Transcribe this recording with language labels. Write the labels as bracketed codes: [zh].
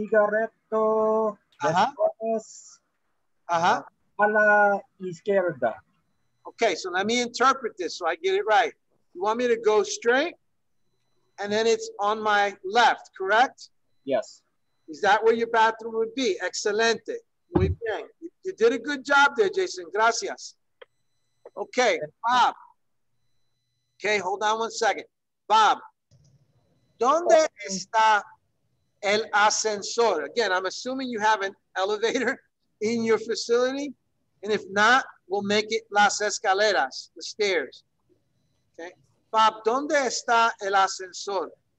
[es] Cigarretto después a la izquierda. [en] Okay, so let me interpret this so I get it right. You want me to go straight and then it's on my left, correct? Yes. Is that where your bathroom would be? [es] Excelente. Muy bien. [en] You did a good job there, Jason. [es] Gracias. [en] Okay, Bob. Okay, hold on one second. [es] Bob, ¿dónde está el ascensor? [en] Again, I'm assuming you have an elevator in your facility. And if not, we'll make it [es] las escaleras, [en] the stairs. Okay. [es] Bob, ¿dónde está el ascensor?